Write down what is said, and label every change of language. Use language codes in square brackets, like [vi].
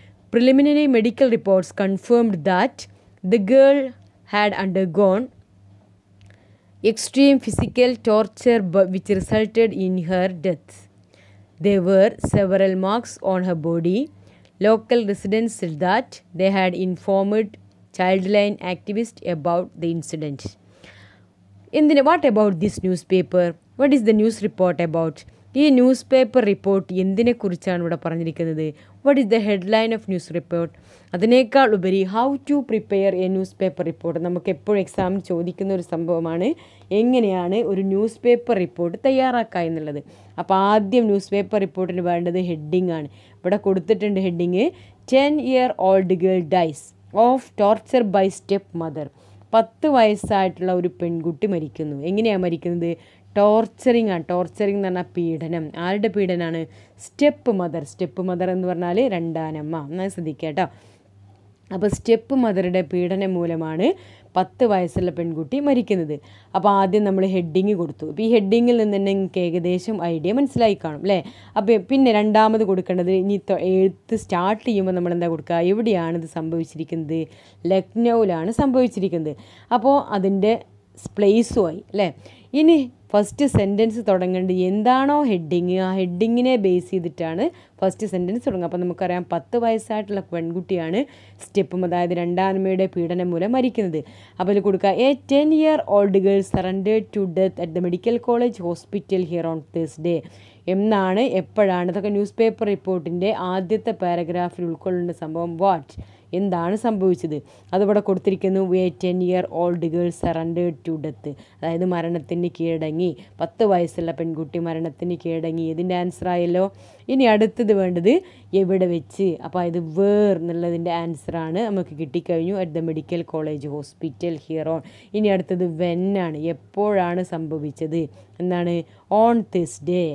[en] Preliminary medical reports confirmed that the girl had undergone extreme physical torture which resulted in her death. There were several marks on her body. Local residents said that they had informed childline activists about the incident. What about this newspaper? What is the news report about? [ml] ഈ news paper report എന്തിനെക്കുറിച്ചാണ് ഇവിടെ പറഞ്ഞിരിക്കുന്നത്? [en] What is the headline of news report? [ml] അതിനേക്കാൾ ഉപരി [en] How to prepare a newspaper report. [ml] നമുക്ക് എപ്പോഴും എക്സാമിന് ചോദിക്കുന്ന ഒരു സംഭവമാണ് എങ്ങനെയാണ് ഒരു ന്യൂസ് പേപ്പർ റിപ്പോർട്ട് തയ്യാറാക്കുക എന്നുള്ളത്. അപ്പോൾ ആദ്യം ന്യൂസ് പേപ്പർ റിപ്പോർട്ടിന് വേണ്ടത് ഹെഡിങ് ആണ്. ഇവിടെ കൊടുത്തിട്ടുണ്ട് heading, [en] 10-year-old girl dies of torture by step mother. [ml] 10 വയസ്സായിട്ടുള്ള ഒരു പെൺകുട്ടി മരിക്കുന്നു. എങ്ങനെയാണ് മരിക്കുന്നത്? ടോർച്ചറിങ് ആണ്. ടോർച്ചറിങ് എന്ന് പറഞ്ഞാൽ പീഡനം. ആരുടെ പീഡനമാണ്? Step mother. സ്റ്റെപ്പ് മദർ എന്ന് പറഞ്ഞാൽ രണ്ടാനമ്മ. എന്നാൽ ശ്രദ്ധിക്കുക കേട്ടോ. അപ്പോൾ സ്റ്റെപ്പ് മദറുടെ പീഡനം മൂലമാണ് 10 വയസ്സുള്ള പെൺകുട്ടി മരിക്കുന്നത്. അപ്പോൾ ആദ്യം നമ്മൾ ഹെഡിങ് കൊടുത്തു. അപ്പോൾ ഈ ഹെഡിങ്ങിൽ നിന്ന് തന്നെ നിങ്ങൾക്ക് ഏകദേശം ഐഡിയ മനസ്സിലായി കാണും അല്ലേ. അപ്പോൾ പിന്നെ രണ്ടാമത് കൊടുക്കേണ്ടത് ഇനി എഴുത്ത് സ്റ്റാർട്ട് ചെയ്യുമ്പോൾ നമ്മൾ എന്താ കൊടുക്കുക, എവിടെയാണിത് സംഭവിച്ചിരിക്കുന്നത്, ലക്നൗവിലാണ് സംഭവിച്ചിരിക്കുന്നത്. അപ്പോൾ അതിൻ്റെ പ്ലേസുമായി അല്ലേ. ഇനി ഫസ്റ്റ് സെൻറ്റൻസ് തുടങ്ങേണ്ടത് എന്താണോ ഹെഡിങ്, ആ ഹെഡിങ്ങിനെ ബേസ് ചെയ്തിട്ടാണ് ഫസ്റ്റ് സെൻറ്റൻസ് തുടങ്ങുക. അപ്പോൾ നമുക്കറിയാം 10 വയസ്സായിട്ടുള്ള പെൺകുട്ടിയാണ് സ്റ്റെപ്പും, അതായത് രണ്ടാനമ്മയുടെ പീഡനം മൂലം മരിക്കുന്നത്. അപ്പോൾ ഇതിൽ കൊടുക്കുക [en] A 10-year-old girl surrendered to death at the medical college hospital here on Thursday. [ml] എന്നാണ്, എപ്പോഴാണ്, ഇതൊക്കെ ന്യൂസ് പേപ്പർ റിപ്പോർട്ടിൻ്റെ ആദ്യത്തെ പാരഗ്രാഫിൽ ഉൾക്കൊള്ളുന്ന സംഭവം. വാട്ട്, എന്താണ് സംഭവിച്ചത്, അതിവിടെ കൊടുത്തിരിക്കുന്നു. [en] a 10-year-old girl surrendered to death, [ml] അതായത് മരണത്തിന് കീഴടങ്ങി. 10 വയസ്സുള്ള പെൺകുട്ടി മരണത്തിന് കീഴടങ്ങി. ഇതിൻ്റെ ആൻസർ ആയല്ലോ. ഇനി അടുത്തത് വേണ്ടത് എവിടെ വെച്ച്. അപ്പോൾ ഇത് വേർ എന്നുള്ളതിൻ്റെ ആൻസറാണ് നമുക്ക് കിട്ടിക്കഴിഞ്ഞു. At the medical college hospital here on. ഇനി അടുത്തത് വെൻ ആണ്, എപ്പോഴാണ് സംഭവിച്ചത്, എന്താണ്, ഓൺ Thursday.